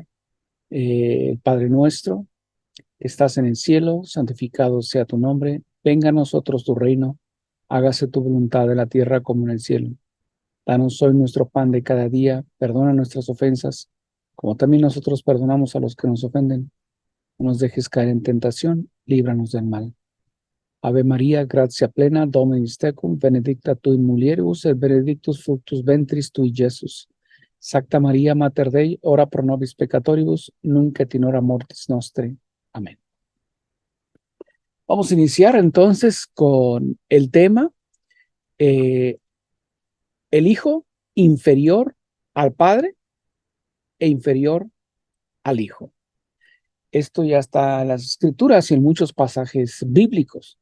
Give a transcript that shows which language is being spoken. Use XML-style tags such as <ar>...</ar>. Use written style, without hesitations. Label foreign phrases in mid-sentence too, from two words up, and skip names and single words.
<es>El Padre nuestro, que estás en el cielo, santificado sea tu nombre, venga a nosotros tu reino, hágase tu voluntad en la tierra como en el cielo. Danos hoy nuestro pan de cada día, perdona nuestras ofensas, como también nosotros perdonamos a los que nos ofenden. No nos dejes caer en tentación, líbranos del mal.</es> <la>Ave María, gratia plena, Dominus tecum, benedicta tu in mulieribus, et benedictus fructus ventris tui, Iesus. Sacta María, Mater Dei, ora pro nobis peccatoribus, nunc et in hora mortis nostre.</la> <es>Amén. Vamos a iniciar entonces con el tema, el Hijo inferior al Padre e inferior al Hijo. Esto ya está en las Escrituras y en muchos pasajes bíblicos.</es>